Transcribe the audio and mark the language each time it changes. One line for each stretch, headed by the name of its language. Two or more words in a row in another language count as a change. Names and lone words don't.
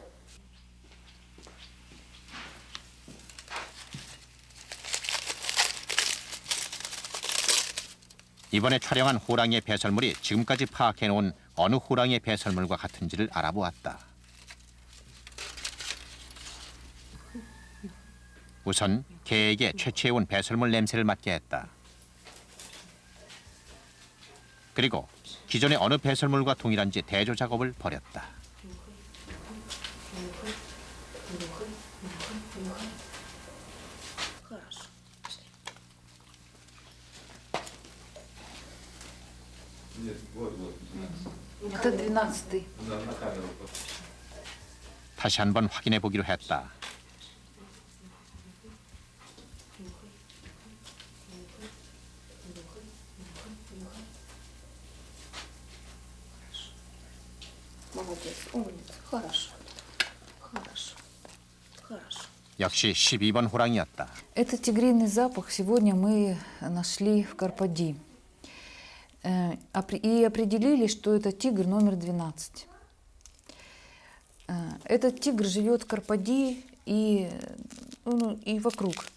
Korean: 이번에 촬영한 호랑이의 배설물이 지금까지 파악해놓은 어느 호랑이의 배설물과 같은지를 알아보았다. 우선 개에게 채취해온 배설물 냄새를 맡게 했다. 그리고 기존의 어느 배설물과 동일한지 대조 작업을 벌였다.
Russian: Это 12-й.
Korean: 다시 한번 확인해 보기로 했다.
Russian: Молодец, умница. Хорошо. Хорошо. Хорошо.
Korean: 역시 12번 호랑이였다.
Russian: Этот тигриный запах сегодня мы нашли в Карпади. И определили, что это тигр номер 12. Этот тигр живет в Карпади и вокруг.